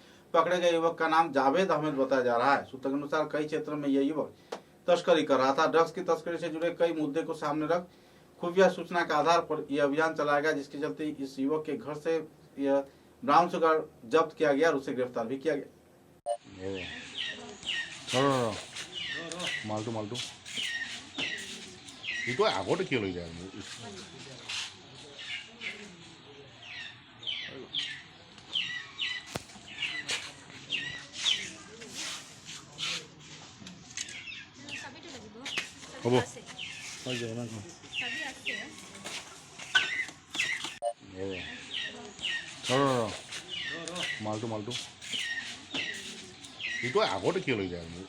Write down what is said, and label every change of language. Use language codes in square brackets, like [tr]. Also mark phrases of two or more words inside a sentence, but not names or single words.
[hi] पकड़े गए युवक का नाम जावेद अहमद बताया जा रहा है। सूत्रों के अनुसार कई क्षेत्रों में यह युवक तस्करी कर रहा था। ड्रग्स की तस्करी से जुड़े कई मुद्दे को सामने रख खुफिया सूचना के आधार पर यह अभियान चलाया गया, जिसके चलते इस युवक के घर से यह ब्राउन शुगर जब्त किया गया और उसे गिरफ्तार भी किया गया। [as] মালটো মালটো এইটো আগতে কিয় লৈ যায়? হ'ব হৈ যায় না মালটো মালটো এইটো আগতে কিয় লৈ যায়?